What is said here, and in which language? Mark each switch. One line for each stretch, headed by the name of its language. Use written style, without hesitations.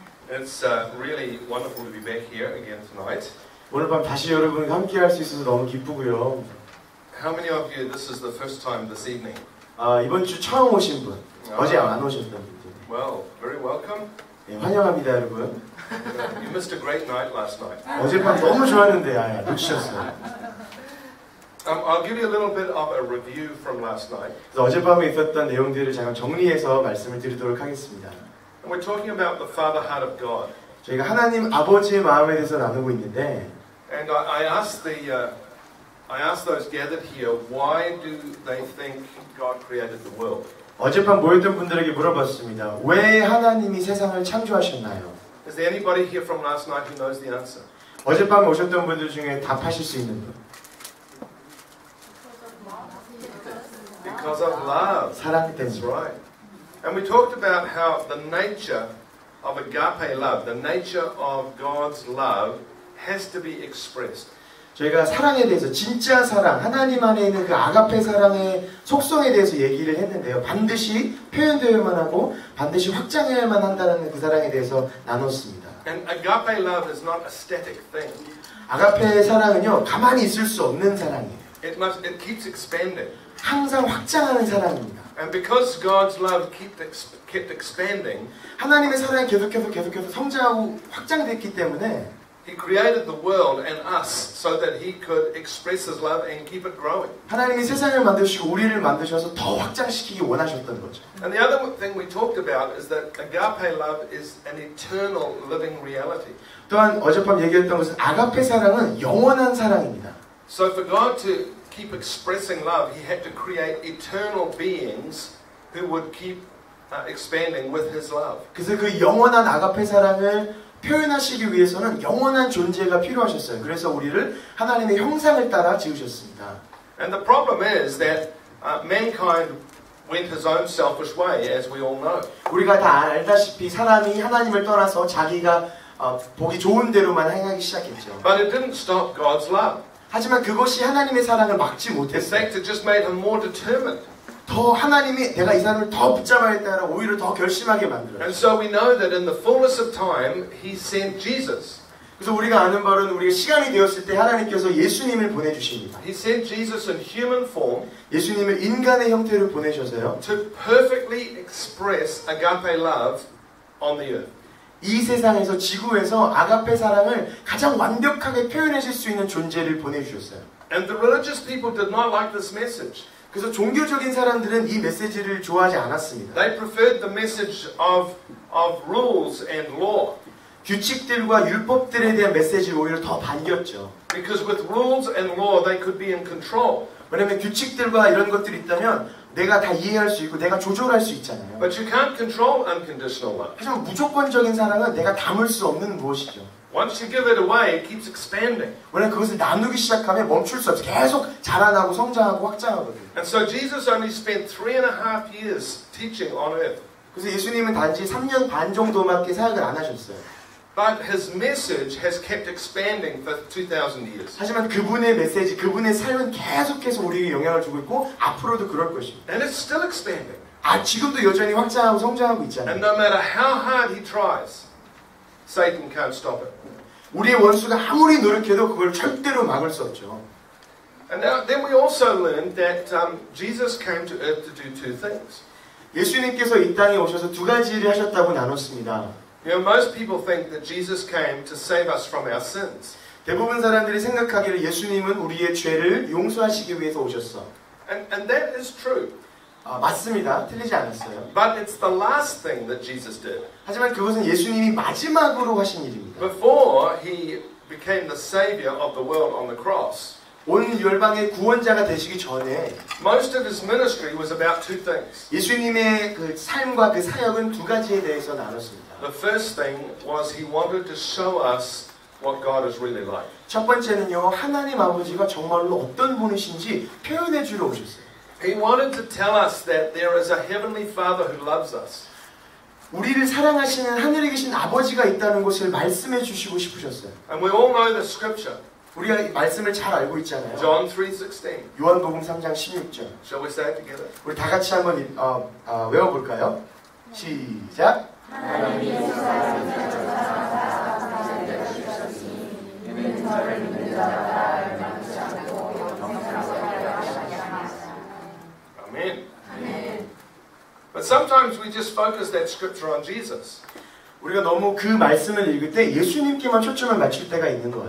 English: It's really wonderful to be back here again tonight.
Korean: 오늘 밤 다시 여러분과 함께 할 수 있어서 너무 기쁘고요.
English: How many of you, this is the first time this evening?
Korean: 이번 주 처음 오신 분, 어제 안 오셨던 분들.
English: Well, very welcome.
Korean: 네, 환영합니다, 여러분.
English: You missed a great night last night.
Korean: 어젯밤 너무 좋았는데 놓치셨어요.
English: I'll give you a little bit of a review from last night.
Korean: 그래서 어젯밤에 있었던 내용들을 잠깐 정리해서 말씀을 드리도록 하겠습니다.
English: And we're talking about the Father heart of God.
Korean: 저희가 하나님 아버지의 마음에 대해서 나누고 있는데,
English: And I asked those gathered here, why do they think God created the world?
Korean: 어젯밤 모였던 분들에게 물어봤습니다. 왜 하나님이 세상을 창조하셨나요?
English: Is there anybody here from last night who knows the answer?
Korean: 어젯밤에 오셨던 분들 중에 답하실 수 있는 분.
English: Because of love.
Korean: 사랑
English: That's
Korean: 때문에.
English: right. And we talked about how the nature of agape love, the nature of God's love, has to be expressed.
Korean: 저희가 사랑에 대해서, 진짜 사랑, 하나님 안에 있는 그 아가페 사랑의 속성에 대해서 얘기를 했는데요. 반드시 표현되어야만 하고 반드시 확장해야만 한다는 그 사랑에 대해서 나눴습니다.
English: And agape love is not a static thing.
Korean: 아가페의 사랑은요, 가만히 있을 수 없는 사랑이에요.
English: It keeps expanding.
Korean: 항상 확장하는 사랑입니다.
English: And because God's love kept expanding,
Korean: 하나님의 사랑이 계속해서 성장하고 확장됐기 때문에
English: He created the world and us so that He could express His love and keep it growing.
Korean: 하나님이 세상을 만드시고 우리를 만드셔서 더 확장시키기 원하셨던 거죠.
English: And the other thing we talked about is that agape love is an eternal living reality.
Korean: 또한 어젯밤 얘기했던 것은 아가페 사랑은 영원한 사랑입니다.
English: So for God to keep expressing love, He had to create eternal beings who would keep expanding with His love.
Korean: 그래서 그 영원한 아가페 사랑을 표현하시기 위해서는 영원한 존재가 필요하셨어요. 그래서 우리를 하나님의 형상을 따라 지으셨습니다.
English: And the problem is that mankind went his own selfish way, as we all know.
Korean: 우리가 다 알다시피 사람이 하나님을 떠나서 자기가 보기 좋은 대로만 행하기 시작했죠.
English: But it didn't stop God's love.
Korean: 하지만 그것이 하나님의 사랑을 막지
English: In
Korean: 못했어요.
English: fact, it just made him more determined.
Korean: 더 하나님이 내가 이 사람을 더 붙잡아야겠다라 오히려 더 결심하게 만들어요.
English: And so we know that in the fullness of time, He sent Jesus.
Korean: 그래서 우리가 아는 바로는 우리가 시간이 되었을 때 하나님께서 예수님을 보내주십니다.
English: He sent Jesus in human form
Korean: 예수님을 인간의 형태로 보내셔서요.
English: to perfectly express agape love on the earth.
Korean: 이 세상에서 지구에서 아가페 사랑을 가장 완벽하게 표현하실 수 있는 존재를 보내주셨어요.
English: And the religious people did not like this message.
Korean: 그래서 종교적인 사람들은 이 메시지를 좋아하지 않았습니다.
English: They preferred the message of rules and law.
Korean: 규칙들과 율법들에 대한 메시지를 오히려 더 반겼죠.
English: Because with rules and law, they could be in control.
Korean: 왜냐하면 규칙들과 이런 것들이 있다면 내가 다 이해할 수 있고 내가 조절할 수 있잖아요.
English: But you can't control unconditional love.
Korean: 하지만 무조건적인 사랑은 내가 담을 수 없는 무엇이죠.
English: Once you give it away, it keeps expanding.
Korean: 왜냐하면 그것을 나누기 시작하면 멈출 수 없어요. 계속 자라나고 성장하고 확장하거든요.
English: And so Jesus only spent 3.5 years teaching on earth.
Korean: 그래서 예수님은 단지 3년 반 정도밖에 사역을 안 하셨어요.
English: But His message has kept expanding for 2,000 years.
Korean: 하지만 그분의 메시지, 그분의 삶은 계속해서 우리에게 영향을 주고 있고 앞으로도 그럴 것입니다.
English: And it's still expanding.
Korean: 지금도 여전히 확장하고 성장하고 있잖아요.
English: And no matter how hard He tries, Satan can't stop it.
Korean: 우리의 원수가 아무리 노력해도 그걸 절대로 막을 수 없죠.
English: And then we also learned that Jesus came to earth to do two things.
Korean: 예수님께서 이 땅에 오셔서 두 가지를 하셨다고 나눴습니다.
English: You know, most people think that Jesus came to save us from our sins.
Korean: 대부분 사람들이 생각하기를 예수님은 우리의 죄를 용서하시기 위해서 오셨어.
English: And that is true.
Korean: 맞습니다. 틀리지 않았어요.
English: But it's the last thing that Jesus did.
Korean: 하지만 그것은 예수님이 마지막으로 하신 일입니다.
English: Before He became the savior of the world on the cross,
Korean: 온 열방의 구원자가 되시기 전에
English: most of His ministry was about two things.
Korean: 예수님의 그 삶과 그 사역은 두 가지에 대해서 나눴습니다.
English: The first thing was He wanted to show us what God is really like.
Korean: 첫 번째는요, 하나님 아버지가 정말로 어떤 분이신지 표현해 주러 오셨어요.
English: He wanted to tell us that there is a heavenly Father who loves us.
Korean: 우리를 사랑하시는 하늘에 계신 아버지가 있다는 것을 말씀해 주시고 싶으셨어요.
English: And we all know the scripture.
Korean: 우리가 말씀을 잘 알고 있잖아요.
English: John 3:16.
Korean: 요한복음 3장 16절.
English: Shall we say it together?
Korean: 우리 다 같이 한번 외워볼까요? 시작.
English: Amen. But sometimes we just focus that scripture on Jesus.
Korean: 우리가 너무 그 말씀을 읽을 때 예수님께만 초점을 맞출 때가 있는 거예요.